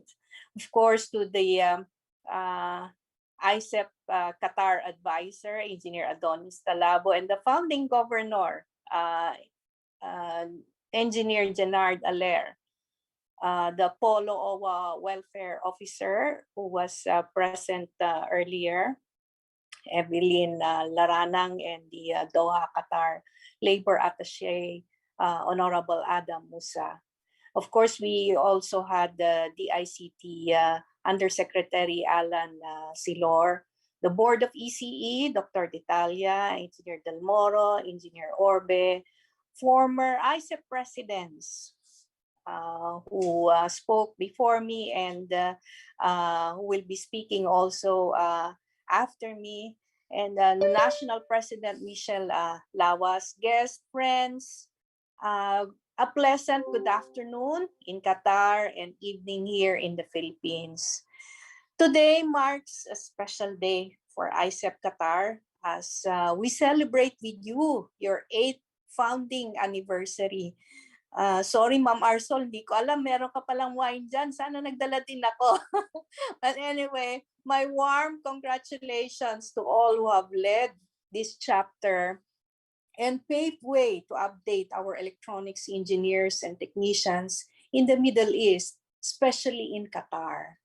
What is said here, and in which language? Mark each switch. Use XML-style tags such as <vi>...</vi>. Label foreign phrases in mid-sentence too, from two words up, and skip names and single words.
<en>Of course, to the IECEP Qatar advisor, Engineer Adonis Talabo, and the founding governor, Engineer Jenard Aller, the Polo OWA welfare officer who was present earlier, Evelyn Laranang, and the Doha Qatar Labor Attaché, Honorable Adam Musa. Of course, we also had the DICT Undersecretary Alan Silor, the Board of ECE, Dr. Detalia, Engineer Del Moro, Engineer Orbe, former IECEP presidents who spoke before me and who will be speaking also after me, and the National President Michelle Lawas, guest friends, a pleasant good afternoon in Qatar and evening here in the Philippines. Today marks a special day for IECEP Qatar as we celebrate with you your 8th founding anniversary. Sorry,</en> <tl>Ma'am Arsol, hindi ko alam, meron ka palang wine dyan. Sana nagdala din ako.</tl> <en>But anyway, my warm congratulations to all who have led this chapter and paved way to update our electronics engineers and technicians in the Middle East, especially in Qatar.</en>